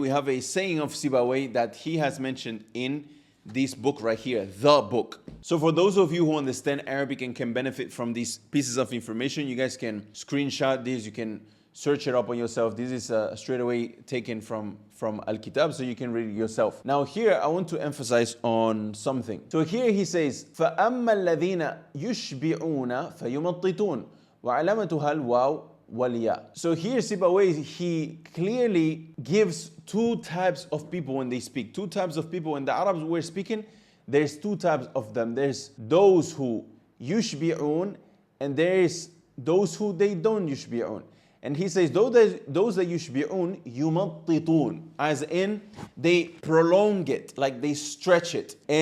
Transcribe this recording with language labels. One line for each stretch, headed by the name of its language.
English: We have a saying of Sībawayh that he has mentioned in this book right here, The Book. So for those of you who understand Arabic and can benefit from these pieces of information, you guys can screenshot this, you can search it up on yourself. This is straight away taken from Al-Kitab, so you can read it yourself. Now here I want to emphasize on something. So here he says,
Arabic: فَأَمَّا الَّذِينَ يُشْبِعُونَ فَيُمَطِّطُونَ وَعَلَامَتُهَا الْوَاوُ وَالْيَاءُ.
English: So here Sībawayh, he clearly gives two types of people when they speak. Two types of people. When the Arabs were speaking, there's two types of them. There's those who yushbi'un, and there's those who they don't yushbi'un. And he says those that yushbi'un yumattitun, as in they prolong it, like they stretch it.